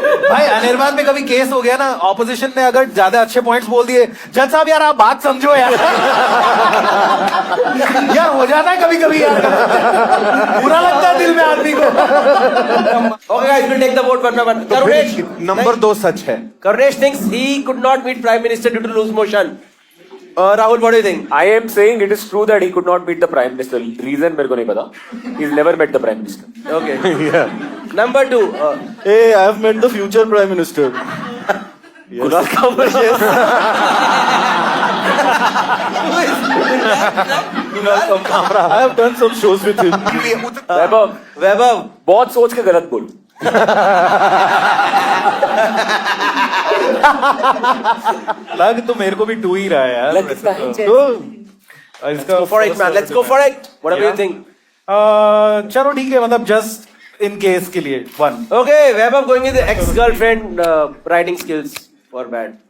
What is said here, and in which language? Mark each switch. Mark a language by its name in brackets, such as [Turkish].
[Hindi] भाई अनिर्बान में कभी केस हो गया ना, ऑपोजिशन ने अगर ज्यादा अच्छे पॉइंट्स बोल दिए, जज साहब यार आप बात समझो यार। यार हो जाता है कभी कभी यार, बुरा लगता है दिल में आदमी को। [English] Okay guys, we'll take the vote one by one. Karunesh, [Hindi] number 2 सच है। [English] Karunesh thinks he could not meet Prime Minister due to loose motion. Rahul, what do you think? I am saying it is true that he could not meet the Prime Minister. [Hindi] Reason मेरे को नहीं पता. [English] He's never met the Prime Minister. Okay. Number 2. Hey, I have met the future Prime Minister. Kunal Kamra. I have done some shows with him. [Hindi] वैभव बहुत सोच के गलत बोल। लग तो मेरे को भी 2 ही रहा है यार। लगता है। इसका [English] Go for it, man. Let's go for it. Whatever you think. [Hindi] चलो ठीक है, मतलब जस्ट इन केस के लिए 1. [English] Okay, Vaibhav going with the ex-girlfriend writing skills for bad.